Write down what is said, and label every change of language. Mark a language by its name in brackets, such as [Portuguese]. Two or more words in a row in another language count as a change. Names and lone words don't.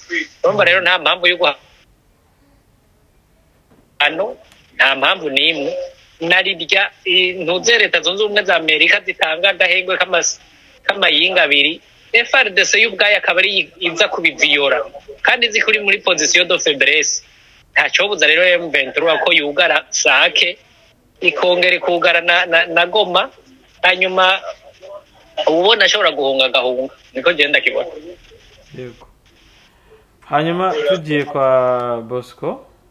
[Rundi] Urumva rero nta mpamvu yo nta mpamvu n'imwe narirya ntuze Leta Zunze Ubumwe za Amerika zitanga agahengwe k'amayinga abiri, FRDC y'ubwayo akaba ari iza kubiviyora kandi izi kuri muri [French] position de faiblesse. [Rundi] Ntacobuza rero M23 ko yugara Sake ikongera ikugara na Goma, hanyuma ubona ashobora guhunga agahunga. Niko genda kibona. Yego. Hanyuma tugiye kwa Bosco.